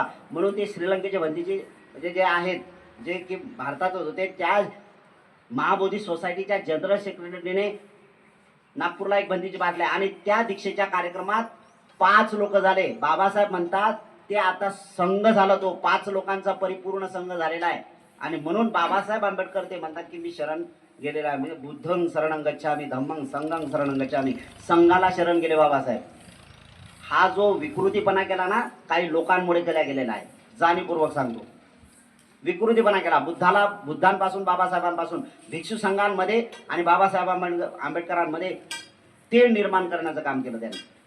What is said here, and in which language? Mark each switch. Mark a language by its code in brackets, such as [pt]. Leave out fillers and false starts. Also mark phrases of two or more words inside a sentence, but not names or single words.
[mr] म्हणून ते श्रीलंकेचे बंदीचे म्हणजे जे आहेत, जे की भारतात होते, त्या महाबोधी सोसायटीच्या [en] general secretaryने [mr] नागपूरला एक बंदीची बाटली आणि त्या दीक्षेच्या कार्यक्रमात 5 लोक झाले. बाबासाहेब म्हणतात ते आता संघ झाला, तो 5 लोकांचा परिपूर्ण संघ झालेला आहे. आणि म्हणून बाबासाहेब आंबेडकर ते म्हणतात की मी शरण गेलेला आहे, म्हणजे [pi] बुद्धं शरणं गच्छामि, धम्मं संघं शरणं गच्छामि, [mr] संघाला शरण गेले बाबासाहेब. हा जो विकृतीपणा केला ना, काही लोकांमुळे केला गेलेला आहे, जाणीवपूर्वक सांगतो. विकृतीपणा केला बुद्धांपासून, बाबासाहेबांपासून, भिक्षू संघांमध्ये आणि बाबासाहेब आंबेडकरांमध्ये तेढ निर्माण करण्याचं काम केलं त्यांनी.